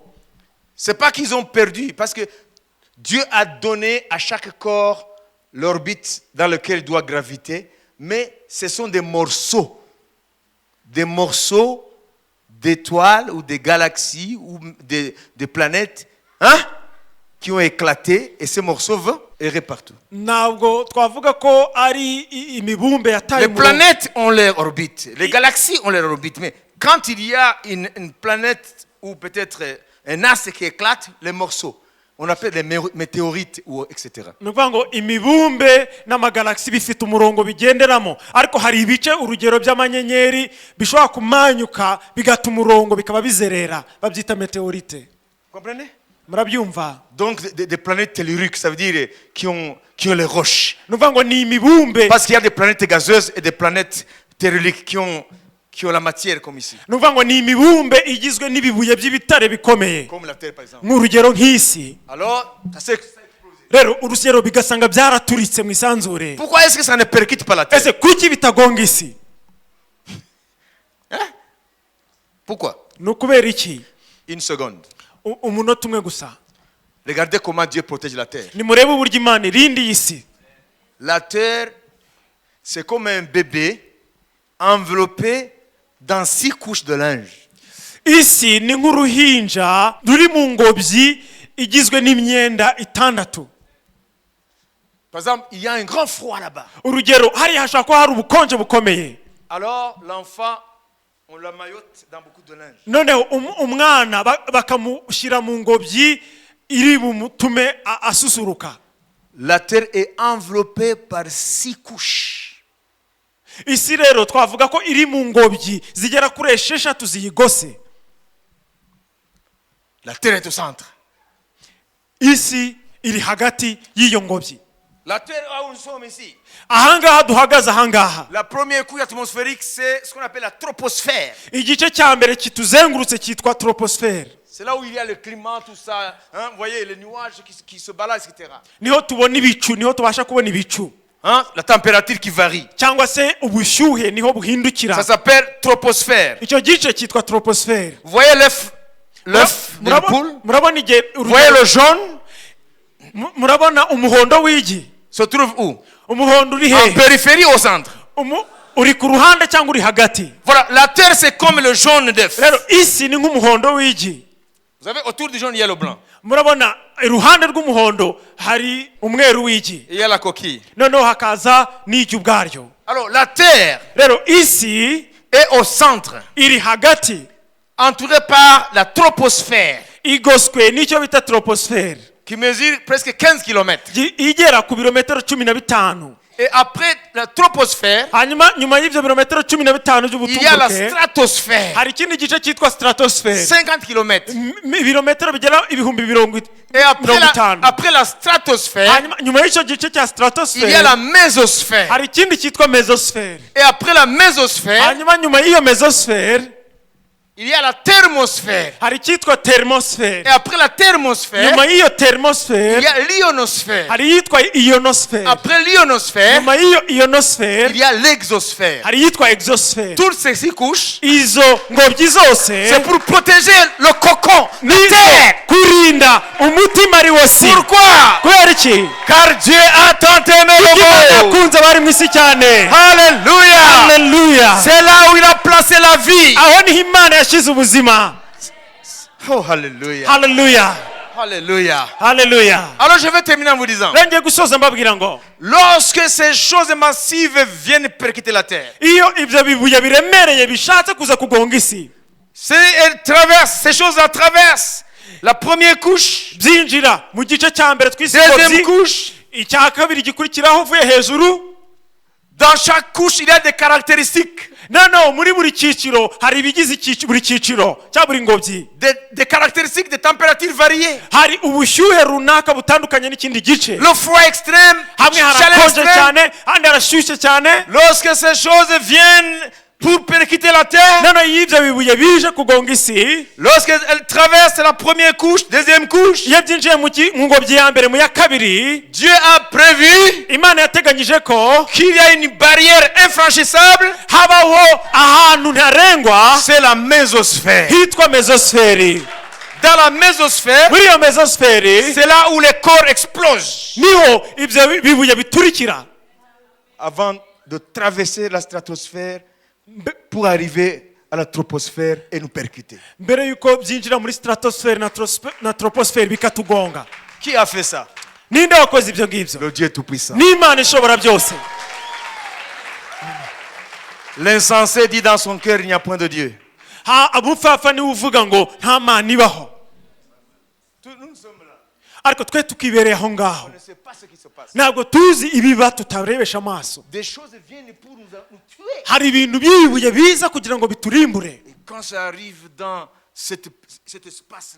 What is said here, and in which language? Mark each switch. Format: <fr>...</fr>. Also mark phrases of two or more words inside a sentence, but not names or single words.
<fr>C'est pas qu'ils ont perdu, parce que Dieu a donné à chaque corps l'orbite dans laquelle il doit graviter, mais ce sont des morceaux d'étoiles ou des galaxies ou des planètes, hein, qui ont éclaté, et ces morceaux vont errer partout.</fr> <rw>Ntabwo twavuga ko ari imibumbe yataye</rw> <fr>Les</fr> <rw>umurongo.</rw> <fr>planètes ont leur orbite, les galaxies ont leur orbite, mais quand il y a une planète ou peut-être un astre qui éclate, les morceaux, on appelle les météorites, ou etc.</fr> <rw>Ni ukuvuga ngo imibumbe n'amagalagisi bifite umurongo bigenderamo, ariko hari ibice urugero by'amanyenyeri bishobora kumanyuka bigata umurongo bikaba bizerera, babyita meteorite.</rw> <fr>Comprenez?</fr> <rw>Murabyumva?</rw> <fr>Donc des planètes telluriques, ça veut dire qui ont les roches.</fr> <rw>Ni ukuvuga ngo ni imibumbe.</rw> <fr>Parce qu'il y a des planètes gazeuses et des planètes telluriques qui ont la matière comme ici.</fr> <rw>Ni ukuvuga ngo ni imibumbe igizwe n'ibibuye by'ibitare bikomeye,</rw> <fr>Comme la Terre par exemple.</fr> <rw>nk'urugero nk'isi.</rw> <fr>Alors, ça s'est explosé.</fr> <rw>Rero urugero bigasanga byaraturitse mu isanzure.</rw> <fr>Pourquoi est-ce que ça ne percute pas la Terre?</fr> <rw>Ese kuki bitagonga isi?</rw> <fr>Hein? Pourquoi?</fr> <rw>Ni ukubera iki?</rw> <fr>Une seconde.</fr> <rw>Umunota umwe gusa.</rw> <fr>Regardez comment Dieu protège la Terre.</fr> <rw>Nimurebe uburyo Imana irinda iyi si.</rw> <fr>La Terre, c'est comme un bébé enveloppé dans 6 couches de linge.</fr> <rw>Isi ni nk'uruhinja ruri mu ngobyi igizwe n'imyenda itandatu.</rw> <fr>Par exemple, il y a un grand froid là-bas.</fr> <rw>Urugero hariya hashobora kuba hari ubukonje bukomeye.</rw> <fr>Alors, l'enfant, on le maillote dans beaucoup de linge.</fr> <rw>Noneho umwana bakamushyira mu ngobyi iri bumutume asusuruka.</rw> <fr>La Terre est enveloppée par 6 couches.</fr> <rw>Isi rero twavuga ko iri mu ngobyi zigera kuri 6 ziyigose.</rw> <fr>La Terre est au centre.</fr> <rw>Isi iri hagati y'iyo ngobyi.</rw> <fr>La Terre, où nous sommes ici,</fr> <rw>Ahangaha duhagaze ahangaha.</rw> <fr>la première couche atmosphérique, c'est ce qu'on appelle la troposphère.</fr> <rw>Igice cya mbere kituzengurutse cyitwa troposphère.</rw> <fr>C'est là où il y a le climat, tout ça. Hein, vous voyez, les nuages qui se baladent, etc.</fr> <rw>Niho tubona ibicu, niho tubasha kubona ibicu.</rw> <fr>Hein, la température qui varie.</fr> <rw>Cyangwa se ubushyuhe niho buhindukira.</rw> <fr>Ça s'appelle troposphère.</fr> <rw>Icyo gice cyitwa troposphère.</rw> <fr>Vous voyez l'œuf de la poule?</fr> <rw>Murabona igihe</rw> <fr>Vous voyez le jaune?</fr> <rw>murabona umuhondo w'igi?</rw> <fr>Se trouve où?</fr> <rw>Umuhondo uri</rw> <fr>En</fr> <rw>hehe?</rw> <fr>périphérie ou au centre?</fr> <rw>Uri ku ruhande cyangwa uri hagati?</rw> <fr>Voilà, la Terre c'est comme le jaune d'œuf.</fr> <rw>Rero isi ni nk'umuhondo w'igi.</rw> <fr>Vous savez, autour du jaune il y a le blanc.</fr> <rw>Murabona iruhande rw'umuhondo hari umweru w'igi.</rw> <fr>Il y a la coquille.</fr> <rw>Noneho hakaza n'igi ubwaryo.</rw> <fr>Alors la Terre</fr> <rw>Rero isi</rw> <fr>est au centre,</fr> <rw>iri hagati,</rw> <fr>entourée par la troposphère,</fr> <rw>igoswe n'icyo bita troposphère,</rw> <fr>qui mesure presque 15 km.</fr> <rw>igera ku birometero 15.</rw> <fr>Et après la troposphère,</fr> <rw>Hanyuma nyuma y'ibyo birometero 15</rw> <fr>il y a la</fr> <rw>by'ubutumburuke</rw> <fr>stratosphère,</fr> <rw>hari ikindi gice cyitwa stratosphère,</rw> <fr>50 km.</fr> <rw>ibirometero bigera ibihumbi 50.</rw> <fr>Et après la stratosphère,</fr> <rw>Hanyuma nyuma y'icyo gice cya</rw> <fr>il y a</fr> <rw>stratosphère</rw> <fr>la mésosphère.</fr> <rw>hari ikindi cyitwa mesosphère.</rw> <fr>Et après la mésosphère,</fr> <rw>Hanyuma nyuma y'iyo mesosphère</rw> <fr>il y a la thermosphère.</fr> <rw>hari icyitwa thermosphère.</rw> <fr>Et après la thermosphère,</fr> <rw>Nyuma y'iyo</rw> <fr>il</fr> <rw>thermosphère</rw> <fr>y a l'ionosphère.</fr> <rw>hari iyitwa ionosphère.</rw> <fr>Après l'ionosphère,</fr> <rw>Nyuma y'iyo ionosphère</rw> <fr>il y a l'exosphère.</fr> <rw>hari iyitwa exosphère.</rw> <fr>Toutes ces 6 couches,</fr> <rw>Izo ngobyi zose</rw> <fr>c'est pour protéger le cocon, la</fr> <rw>nizo</rw> <fr>terre.</fr> <rw>kurinda umutima ari wo si.</rw> <fr>Pourquoi?</fr> <rw>Kubera iki?</rw> <fr>Car Dieu a tant aimé le</fr> <rw>Imana</rw> <fr>monde.</fr> <rw>yakunze abari mu isi cyane.</rw> <fr>Alléluia.</fr> <rw>Haleluya.</rw> <fr>C'est là où il a placé la vie.</fr> <rw>Aho niho Imana yashyize ubuzima.</rw> <fr>Oh, Alléluia.</fr> <rw>Haleluya.</rw> <fr>Alléluia.</fr> <rw>Haleluya.</rw> <fr>Alors je vais terminer en vous disant,</fr> <rw>Ngiye gusoza mbabwira ngo</rw> <fr>lorsque ces choses massives viennent percuter la terre,</fr> <rw>iyo ibyo bibuye biremereye bishatse kuza kugonga isi,</rw> <fr>ces choses-là traversent la première couche,</fr> <rw>byinjira mu gice cya mbere tw'isi</rw> <fr>deuxième</fr> <rw>ngobyi,</rw> <fr>couche.</fr> <rw>icya kabiri gikurikiraho uvuye hejuru.</rw> <fr>Dans chaque couche, il y a des caractéristiques.</fr> <rw>Noneho muri buri cyiciro hari ibigize buri cyiciro cya buri ngobyi,</rw> <fr>Des caractéristiques de température variées.</fr> <rw>hari ubushyuhe runaka butandukanye n'ikindi gice.</rw> <fr>Le froid extrême,</fr> <rw>Hamwe</rw> <fr>chaleur</fr> <rw>harakonje</rw> <fr>extrême.</fr> <rw>cyane, handi harashyushye cyane.</rw> <fr>Lorsque ces choses viennent pour percuter la terre.</fr> <rw>noneho iyo ibyo bibuye bije kugonga isi,</rw> <fr>Lorsqu'elle traverse la première couche, deuxième couche,</fr> <rw>iyo byinjiye mu ngobyi ya mbere mu ya kabiri,</rw> <fr>Dieu a prévu</fr> <rw>imana yateganyije ko</rw> <fr>qu'il y a une barrière infranchissable,</fr> <rw>habaho ahantu ntarengwa</rw> <fr>c'est la mésosphère.</fr> <rw>hitwa mezosferi.</rw> <fr>Dans la mésosphère,</fr> <rw>muri iyo mezosferi</rw> <fr>c'est là où les corps explosent.</fr> <rw>niho ibyo bibuye biturikira,</rw> <fr>Avant de traverser la stratosphère pour arriver à la troposphère et nous percuter.</fr> <rw>mbere yuko byinjira muri stratosferi na troposferi bikatugonga.</rw> <fr>Qui a fait ça?</fr> <rw>Ninde wakoze ibyo ngibyo?</rw> <fr>Le Dieu Tout-Puissant.</fr> <rw>N'Imana ishobora byose.</rw> <fr>L'insensé dit dans son cœur, il n'y a point de Dieu.</fr> <rw>Umupfapfa niwe uvuga ngo nta Mana ibaho,</rw> <fr>Nous sommes là.</fr> <rw>ariko twe tukibereye aho ngaho,</rw> <fr>On ne sait pas ce qui se passe.</fr> <rw>ntabwo tuzi ibiba tutarebesha amaso.</rw> <fr>Des choses viennent pour nous tuer.</fr> <rw>Hari ibintu by'ibibuye biza kugira ngo biturimbure,</rw> <fr>Et quand ça arrive dans cet espace-là,</fr>